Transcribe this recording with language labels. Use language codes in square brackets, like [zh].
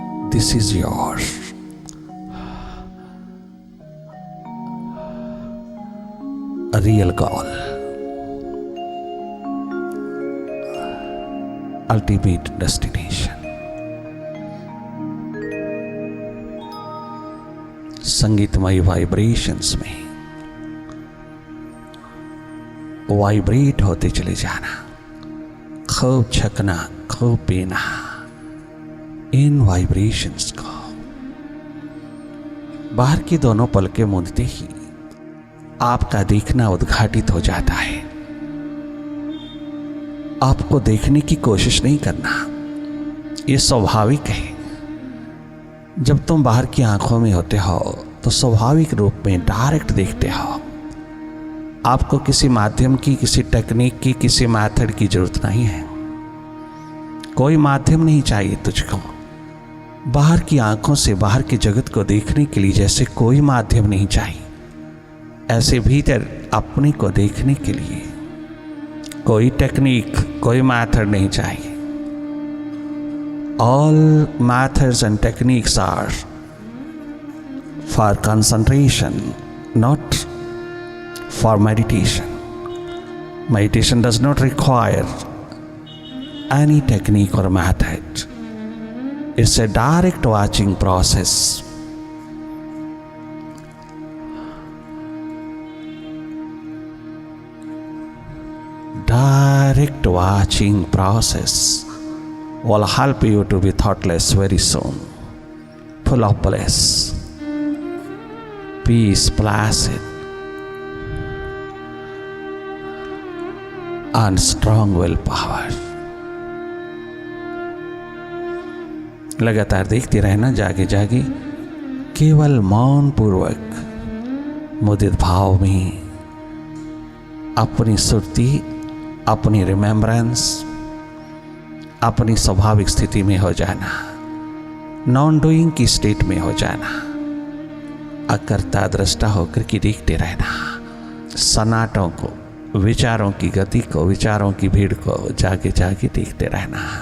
[en] This is your real goal, ultimate destination. [hi] संगीतमय vibrations में vibrate होते चले जाना, खूब छकना, खूब पीना इन वाइब्रेशंस को। बाहर की दोनों पलकें मूंदते ही आपका देखना उद्घाटित हो जाता है। आपको देखने की कोशिश नहीं करना, ये स्वाभाविक है। जब तुम बाहर की आंखों में होते हो तो स्वाभाविक रूप में डायरेक्ट देखते हो। आपको किसी माध्यम की, किसी टेक्निक की, किसी मेथड की जरूरत नहीं है। कोई माध्यम नहीं चाहिए तुझको। बाहर की आंखों से बाहर के जगत को देखने के लिए जैसे कोई माध्यम नहीं चाहिए, ऐसे भीतर अपने को देखने के लिए कोई टेक्निक, कोई मेथड नहीं चाहिए। [en] All methods and techniques are for concentration, not for meditation. Meditation does not require any technique or method. It's a direct watching process. Direct watching process will help you to be thoughtless very soon, full of bliss, peace, placid, and strong willpower. [hi] लगातार देखते रहना, जागे जागे, केवल मौन पूर्वक मुदित भाव में अपनी सुरती, अपनी रिमेम्बरेंस, अपनी स्वाभाविक स्थिति में हो जाना, नॉन डूइंग की स्टेट में हो जाना, अकर्ता दृष्टा होकर के देखते रहना, सन्नाटों को, विचारों की गति को, विचारों की भीड़ को जागे जागे देखते रहना।